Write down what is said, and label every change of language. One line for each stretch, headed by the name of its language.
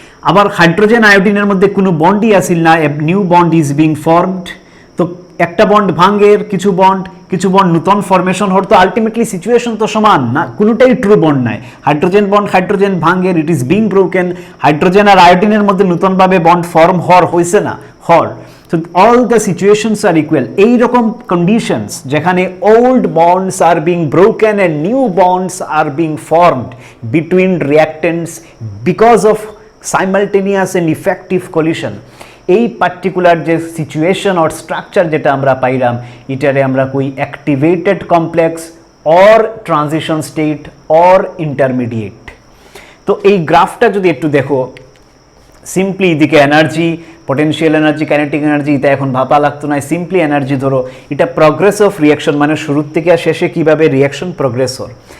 Bangla: আবার হাইড্রোজেন আয়োডিনের মধ্যে কোনো বন্ডই আসিল না,
English: New bond is being formed.
Bangla: তো একটা বন্ড ভাঙ্গের, কিছু বন্ড নতুন ফরমেশন হর, তো আলটিমেটলি সিচুয়েশন তো সমান না, কোনোটাই ট্রু বন্ড নাই। Hydrogen bond hydrogen ভাঙ্গের,
English: It is being broken.
Bangla: Hydrogen আর আয়োডিনের মধ্যে নতুনভাবে বন্ড ফর্ম হর হয়েছে না, হর।
English: So all the situations are equal. এইরকম conditions যেখানে old bonds are being broken and new bonds are being formed between reactants because of
Bangla: simultaneous and effective collision, এই particular যে situation or structure যেটা আমরা পাইলাম এটারে আমরা কই activated complex or transition state or intermediate. তো এই গ্রাফটা যদি একটু দেখো, সিম্পলি এদিকে energy, potential energy, kinetic energy, এটা এখন ভাবা লাগতো না, সিম্পলি এনার্জি ধরো, এটা প্রগ্রেস অফ রিয়াকশন, মানে শুরুর থেকে আর শেষে কীভাবে রিয়াকশন প্রগ্রেস হয়।